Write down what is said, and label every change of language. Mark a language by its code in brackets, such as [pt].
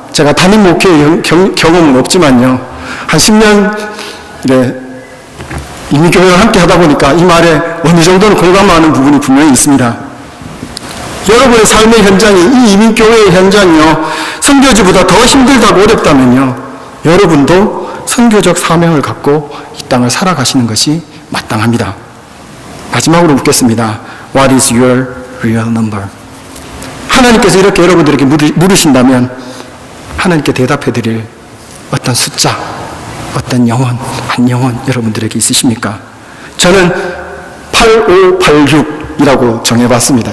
[ko] 제가 담임 목회의 경험은 없지만요, 한 10년 이민교회와 함께 하다 보니까 이 말에 어느 정도는 공감하는 부분이 분명히 있습니다. 여러분의 삶의 현장이, 이 이민교회의 현장이요, 선교지보다 더 힘들다고 어렵다면요, 여러분도 선교적 사명을 갖고 이 땅을 살아가시는 것이 마땅합니다. 마지막으로 묻겠습니다. [en] What is your real number? [ko] 하나님께서 이렇게 여러분들에게 물으신다면 하나님께 대답해 드릴 어떤 숫자, 어떤 영혼, 한 영혼 여러분들에게 있으십니까? 저는 8586이라고 정해봤습니다.